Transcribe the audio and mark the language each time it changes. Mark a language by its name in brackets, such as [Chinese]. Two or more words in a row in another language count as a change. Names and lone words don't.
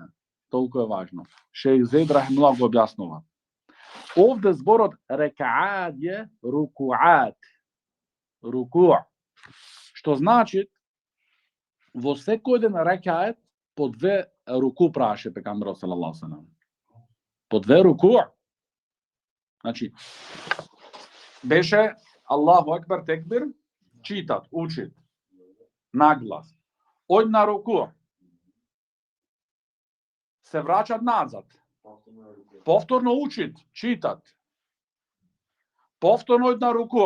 [Macedonian] Толку е важно. Шејх Зейд рахимуллах го објаснува. Овде зборот рекаат е рукуат. Рукуа. Што значи, во секој ден рекаат по 2 руку праше пекамберот [Arabic] صلى الله عليه وسلم. [Macedonian] По 2 руку. Значи, беше [Arabic] الله أكبر, [Macedonian] текбир, читат, учит, наглас. Од на руку. Се враќат назад. Повторно учит, читат. Повторно од на руку.